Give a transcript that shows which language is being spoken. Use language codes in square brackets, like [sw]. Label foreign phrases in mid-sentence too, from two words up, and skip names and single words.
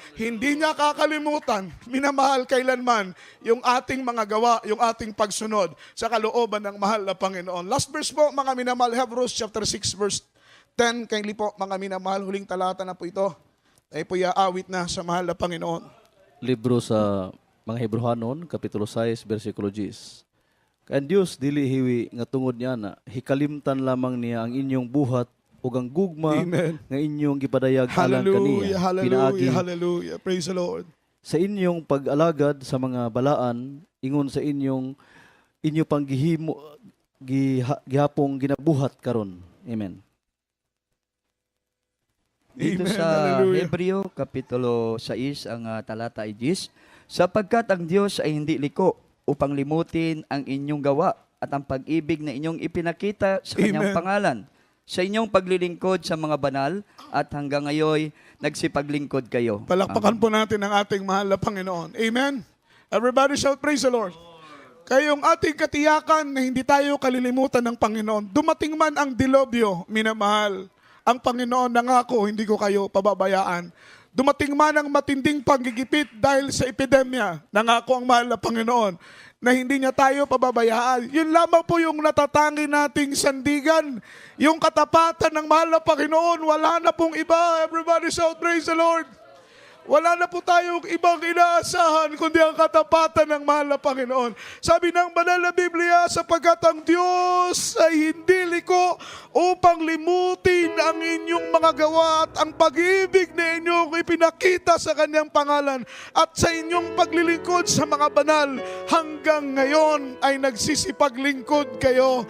[tl] Hindi niya kakalimutan, minamahal kailanman, yung ating mga gawa, yung ating pagsunod sa kalooban ng mahal na Panginoon. [en] Last verse [tl] po, mga minamahal, [en] Hebrews chapter 6 verse 10. [tl] Kindly po, mga minamahal, huling talata na po ito. Tayo po iaawit na sa mahal na Panginoon. [ceb] Libro sa mga Hebrehanon, Kapitulo 6, versikulo 10. Kaya Diyos dili hiwi nga tungod niya na hikalimtan lamang niya ang inyong buhat ug ang gugma Amen. nga inyong gipadayag alang Hallelujah, kaniya hallelujah, pinaagi [en] hallelujah. Praise the Lord. [ceb] sa inyong pag-alagad sa mga balaan ingon sa inyo pang gihapong ginabuhat karon. Amen. [tl] Dito Amen, sa hallelujah. Hebreo, Kapitulo 6, ang talata ay 10, sapagkat ang Diyos ay hindi liko upang limutin ang inyong gawa at ang pag-ibig na inyong ipinakita sa kanyang Amen. pangalan, sa inyong paglilingkod sa mga banal, at hanggang ngayon nagsipaglingkod kayo. Palakpakan po natin ang ating mahal na Panginoon. Amen. [en] Everybody shout, praise the Lord. [tl] Kayong ating katiyakan na hindi tayo kalilimutan ng Panginoon. Dumating man ang dilobyo, minamahal, ang Panginoon nangako, hindi ko kayo pababayaan. Dumating man ang matinding panggigipit dahil sa epidemya, nangako ang mahal na Panginoon na hindi niya tayo pababayaan. Yun lamang po yung natatangi nating sandigan. Yung katapatan ng mahal na Panginoon, wala na pong iba. [en] Everybody shout, praise the Lord. [tl] Wala na po tayong ibang inaasahan kundi ang katapatan ng mahal na Panginoon. Sabi ng banal na Biblia, sapagkat ang Diyos ay hindi liko upang limutin ang inyong mga gawa at ang pag-ibig na inyong ipinakita sa kanyang pangalan at sa inyong paglilingkod sa mga banal hanggang ngayon ay nagsisipaglingkod kayo.